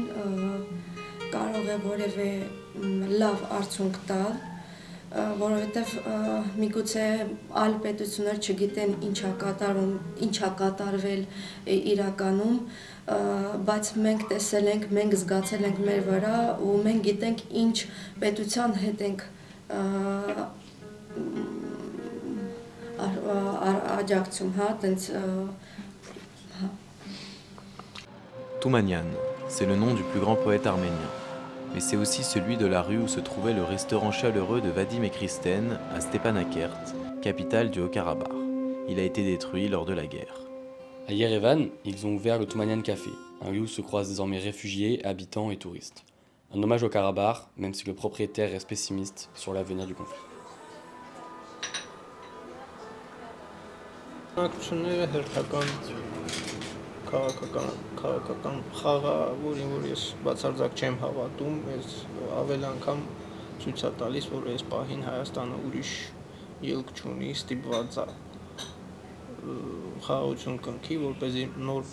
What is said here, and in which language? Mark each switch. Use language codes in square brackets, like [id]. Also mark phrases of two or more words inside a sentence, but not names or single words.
[hy] կարող է որևէ լավ արդյունք տալ, որովհետև միգուցե այլ պետություններ չգիտեն ինչա կատարվել իրականում, բայց մենք տեսել ենք, մենք զգացել ենք մեր վրա ու մենք գիտենք ինչ պետության հետ ենք աջակցում, տենց [fr] Toumanian, c'est le nom du plus grand poète arménien. Mais c'est aussi celui de la rue où se trouvait le restaurant chaleureux de Vadim et Kristen à Stepanakert, capitale du Haut-Karabakh. Il a été détruit lors de la guerre. À Yerevan, ils ont ouvert le Toumanian Café, un lieu où se croisent désormais réfugiés, habitants et touristes. Un hommage au Karabakh, même si le propriétaire reste pessimiste sur l'avenir du conflit. [hy] Քաղաքական խաղը, որին ես բացարձակ չեմ հավատում, ես ավել անգամ ցույց է տալիս, որ այս պահին Հայաստանը ուրիշ ելք չունի, ստիպված է խաղաղություն կնքի, որպեսզի նոր